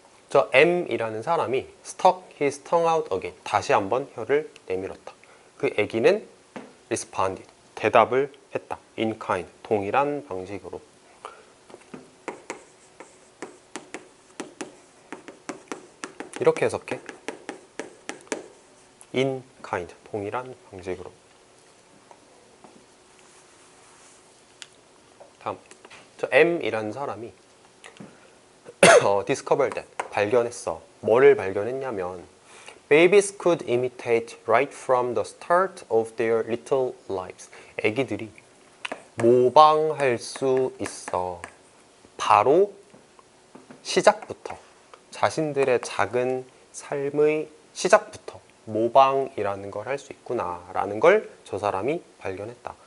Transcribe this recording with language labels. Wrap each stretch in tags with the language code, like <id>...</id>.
<ko>저 M이라는 사람이</ko> <en>stuck his tongue out again.</en> <ko>다시 한번 혀를 내밀었다. 그 애기는</ko> <en>responded.</en> <ko>대답을 했다.</ko> <en>in kind.</en> <ko>동일한 방식으로. 이렇게 해석해.</ko> <en>in kind.</en> <ko>동일한 방식으로. 다음. 저 M이라는 사람이</ko> <en>discovered that.</en> <ko>발견했어. 뭐를 발견했냐면</ko> <en>Babies could imitate right from the start of their little lives.</en> <ko>애기들이 모방할 수 있어. 바로 시작부터. 자신들의 작은 삶의 시작부터 모방이라는 걸 할 수 있구나 라는 걸 저 사람이 발견했다.</ko>